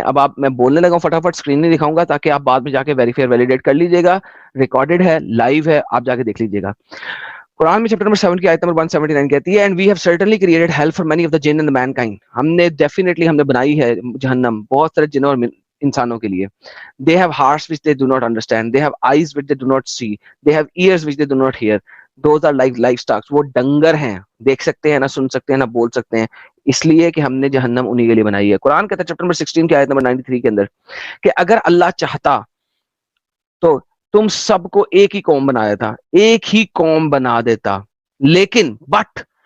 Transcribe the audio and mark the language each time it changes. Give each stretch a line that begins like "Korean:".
Urdu: اب میں بولنے لگا ہوں، فٹافٹ اسکرین نہیں دکھاؤں گا تاکہ آپ بعد میں جا کے ویریفائی ویلیڈیٹ کر لیجیے گا. ریکارڈڈ ہے، لائیو ہے، آپ جا کے دیکھ لیجیے گا. قرآن میں چیپٹر نمبر 7 کی آیت نمبر 179 کہتی ہے،
English: And we have certainly created hell for many of the jinn and the mankind.
Urdu: ہم نے بنائی ہے جہنم بہت سارے جنوں اور انسانوں کے لیے.
English: They have hearts which they do not understand. They have eyes which they do not see. They have ears which they do not hear. Those are like livestock.
Urdu: وہ ڈنگر ہیں، دیکھ سکتے ہیں نہ، سن سکتے ہیں نہ، بول سکتے ہیں. اس لیے کہ ہم نے جہنم انہی کے لیے بنائی ہے. قرآن کہتا ہے چیپٹر نمبر 16 کی آیت نمبر 93 کے اندر کہ اگر اللہ چاہتا تو تم سب کو ایک ہی قوم بنایا تھا، ایک ہی قوم بنا دیتا. لیکن بٹ